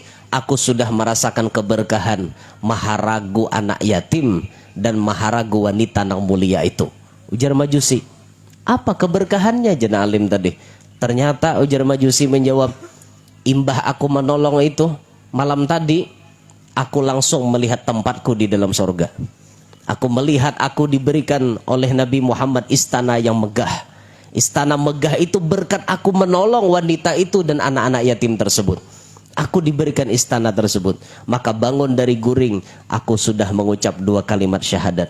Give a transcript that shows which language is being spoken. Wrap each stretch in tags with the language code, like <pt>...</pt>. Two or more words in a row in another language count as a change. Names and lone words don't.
<id>Aku sudah merasakan keberkahan maharagu anak yatim dan maharagu wanita nang mulia itu. Ujar majusi. Apa keberkahannya jana alim tadi? Ternyata ujar majusi menjawab, imbah aku menolong itu malam tadi, aku langsung melihat tempatku di dalam sorga. Aku melihat aku diberikan oleh Nabi Muhammad istana yang megah. Istana megah itu berkat aku menolong wanita itu dan anak-anak yatim tersebut. Aku diberikan istana tersebut. Maka bangun dari guring, aku sudah mengucap 2 kalimat syahadat.</id>